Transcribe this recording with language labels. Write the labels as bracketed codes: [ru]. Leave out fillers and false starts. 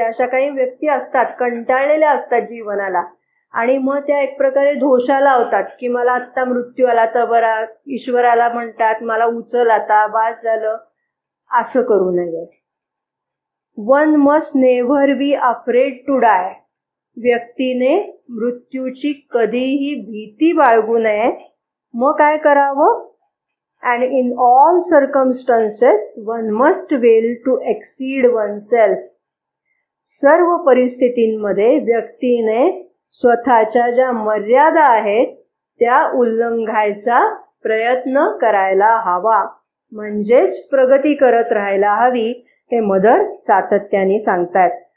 [mr] अशा काही व्यक्ती असतात, कंटाळलेल्या असतात जीवनाला, आणि मग त्या एक प्रकारे धोशा लावतात की मला आत्ता मृत्यू आला तर बरा, ईश्वराला म्हणतात मला उचल आता, बास झालं. असं करू नये. [en] One must never be afraid to die. [mr] व्यक्तीने मृत्यूची कधीही भीती बाळगू नये. मग काय करावं? [en] And in all circumstances, one must will to exceed oneself. [mr] सर्व परिस्थितींमध्ये व्यक्तीने स्वतःच्या ज्या मर्यादा आहेत त्या उल्लंघायचा प्रयत्न करायला हवा, म्हणजेच प्रगती करत राहायला हवी, हे मदर सातत्याने सांगतात.